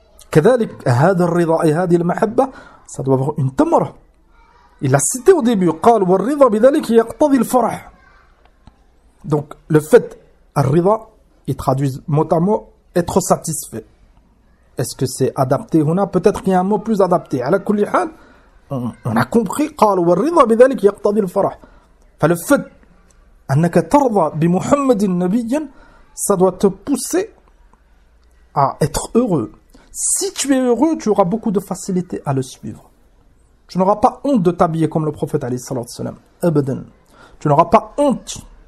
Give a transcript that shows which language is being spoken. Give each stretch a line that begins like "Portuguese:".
Arabic: كذلك هذا الرضا هذه المحبه,
French: ça doit avoir une tamara. Il l'a cité au début,
Arabic: قال والرضا بذلك يقتضي الفرح.
French: Donc le fait الرضا, ils traduisent mot à mot être satisfait. Est-ce que c'est adapté ou non? Peut-être qu'il y a un mot plus adapté. À
Arabic: la kulihan,
French: on a compris.
Arabic: قال والرضا بذلك يقتضي الفرح.
French: Enfin, le fait
Arabic: أنك ترضى بمحمد النبي,
French: ça doit te pousser à être heureux. Si tu es heureux, tu auras beaucoup de facilité à le suivre. Tu n'auras pas honte de t'habiller comme le prophète
Arabic: عليه الصلاة والسلام.
French: أبدًا. Tu n'auras pas honte.